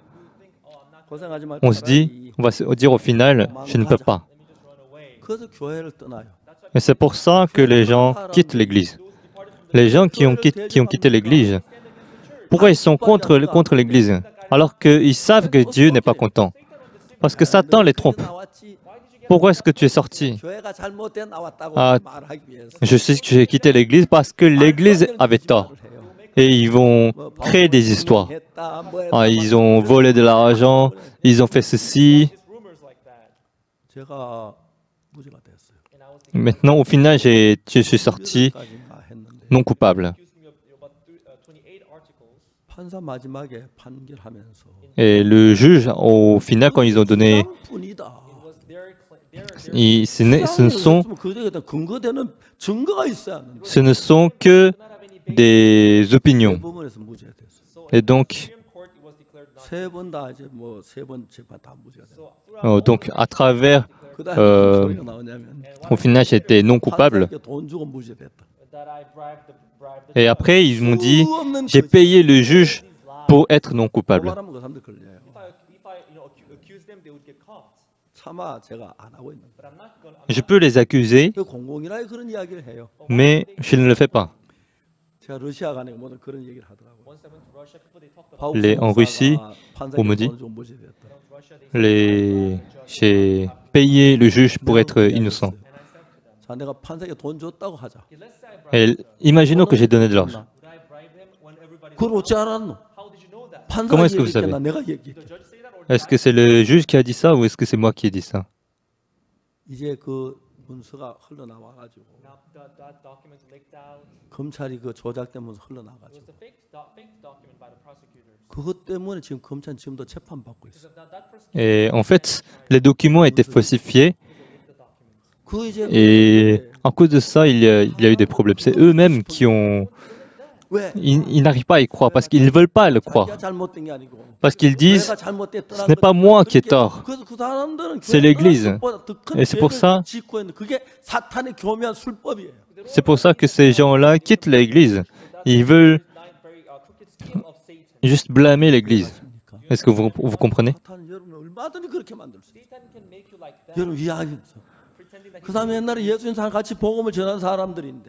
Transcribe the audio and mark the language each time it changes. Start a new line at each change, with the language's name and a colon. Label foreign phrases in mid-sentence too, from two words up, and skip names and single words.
Korean: 고생하지 말고
French: on se dit, on va se dire au final, je ne peux pas.
Korean: 그래서 교회를 떠나요.
French: Et c'est pour ça que les gens quittent l'Église. Les gens qui ont quitté l'Église, pourquoi ils sont contre l'Église alors qu'ils savent que Dieu n'est pas content? Parce que Satan les trompe.
Korean: 나왔지.
French: pourquoi est-ce que tu es sorti?
Korean: 교회가 잘못돼 나왔다고
French: Ah,
Korean: 말하기 위해서
French: je sais que j'ai quitté l'église parce que l'église avait tort. Et ils vont créer des histoires.
Korean: 했다, 뭐
French: Ah,
Korean: 했다,
French: ils ont volé de l'argent, ils ont fait ceci.
English: Just rumors like that.
Korean: 제가 무죄가 됐어요.
English: And I was thinking,
French: Maintenant, au final, je suis sorti
Korean: 까지인가 했는데
French: non coupable.
English: accused me of about 28 articles.
Korean: 판사 마지막에 판결하면서
French: Et le juge, au final, quand ils ont donné,
Korean: 뿐이다.
English: It was their
French: ce
Korean: 근거되는 증거가 있어야 하는데
French: ce ne sont que des opinions.
Korean: 법원에서 무죄가 됐어요.
French: Et donc,
English: Supreme Court, it was declared not.
Korean: 세 번 다 이제 뭐 세 번 재판 다 무죄가 됐어요.
English: So throughout
French: donc à travers,
Korean: 그다음에 무슨 소리가 나오냐면
French: au final, j'étais non coupable.
Korean: 판사에게 돈 주고 무죄됐다.
English: that I bribed the
French: Et après, ils m'ont dit, j'ai payé le juge pour être non coupable.
Korean: 말하면 그 사람들 걸려요.
English: if I accuse them, they would get caught.
Korean: 차마 제가 안 하고 있는
English: But I'm not going.
French: Je peux les accuser,
Korean: 거예요. 공공이라 그런 이야기를 해요.
French: mais je ne le fais pas.
Korean: 제가 러시아 가니까 모든 그런 얘기를 하더라고요.
English: Once I went to Russia, people they talked about 파우스
French: en Russie,
Korean: 판사에게
French: on me dit,
Korean: 돈 주고 무죄됐다.
English: Russia. They
French: J'ai payé le juge pour être innocent.
Korean: 자, 내가 판사에게 돈 줬다고 하자.
English: let's say I bribed.
French: Et imaginons que j'ai donné de l'argent.
English: Would I bribe him when everybody?
Korean: 그걸 어찌 알았노?
English: How did you know that?
French: Comment
Korean: 판사가
French: est-ce que vous
Korean: 얘기했나?
French: savez?
Korean: 내가 얘기했다.
English: The judge say that, or
French: Est-ce que c'est le juge qui a dit ça ou est-ce que c'est moi qui ai dit ça?
Korean: 이제 그 문서가 흘러나와 가지고
English: now that document leaked out?
Korean: 검찰이 그 조작된 문서 흘러나와
English: It was
Korean: 가지고
English: a fake document by the prosecutors.
Korean: 그것 때문에 지금 검찰 지금도 재판 받고 있어.
English: So that person
French: Et en fait, les documents étaient falsifiés
English: leaked the document.
Korean: 그 이제
French: et à cause de ça, il y a eu des problèmes. C'est eux-mêmes qui ont...
Korean: 왜?
French: Ils n'arrivent pas à y croire parce qu'ils ne veulent pas le croire.
Korean: 자기가 잘못된 게 아니고
French: Parce qu'ils disent,
Korean: 내가 잘못됐더라는
French: ce n'est pas
Korean: 거지.
French: moi qui ai
Korean: 그렇게-
French: tort.
Korean: 그래서 그 사람들은
French: C'est l'Église.
Korean: 교회보다 더큰
French: Et c'est pour
Korean: 죄를
French: ça-
Korean: 짓고 있는 그게 사탄의 교묘한 술법이에요.
French: c'est pour ça que ces gens-là quittent l'église. Ils veulent
English: Very crooked scheme of Satan.
French: juste blâmer l'église. Est-ce que vous comprenez?
Korean: 사탄은 여러분을 얼마든지 그렇게 만들 수 있어요.
English: Satan can make you like that,
Korean: 여러분 이해하겠어.
English: pretending that
Korean: 그 다음에 옛날에 예수님 사람 같이 복음을 전한 사람들인데